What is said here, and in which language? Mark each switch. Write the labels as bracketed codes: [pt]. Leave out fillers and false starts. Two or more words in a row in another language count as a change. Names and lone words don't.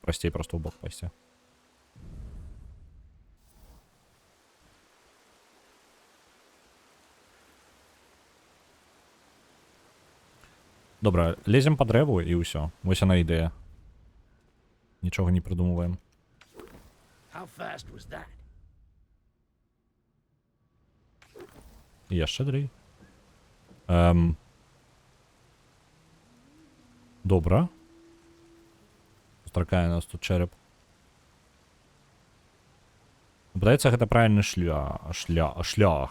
[be] прасцей просто ў бок пайсці. Добра, лезем па дрэву і ўсё. Вось яна ідэя. Нічога не прыдумваем. [en] How fast was that? [be] І яшчэ далей. Добра. Сустракае нас тут чэрап. Падаецца, гэта правільны шлях.